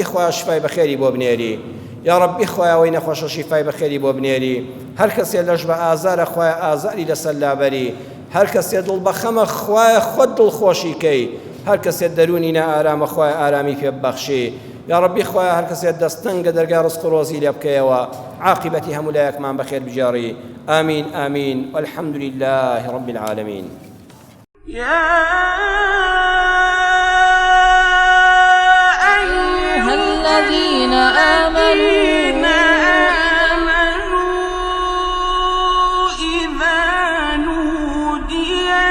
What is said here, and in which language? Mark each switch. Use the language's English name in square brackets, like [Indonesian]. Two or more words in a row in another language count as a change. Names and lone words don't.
[Central Kurdish] خوا شفای بەخێری بۆ بنێری [Arabic] یا ربی [Central Kurdish] خوای ئەوەی نەخۆشە شیفای بەخێری بۆ بنێری هەر کەسێ لەش بە ئازارە خوای ئازاری لەسەر لابەری هەر کەسێ دڵ بە خەمە خوای خۆت دڵخۆشی کەی هەر کەسێ دەرونی نائارامە خوای ئارامی پێ ببەخشی [Arabic] یا ربی [Central Kurdish] خوای هەر کەسێ دەستەنگە دەرگا ڕزق و ڕۆزی لێ بکەیەوە عاقبەتی هەموو لایەکمان بەخێر بجێڕی آمین آمین [Arabic] والحمد لله رب العالمين يا أيها الذين آمنوا إذا نودي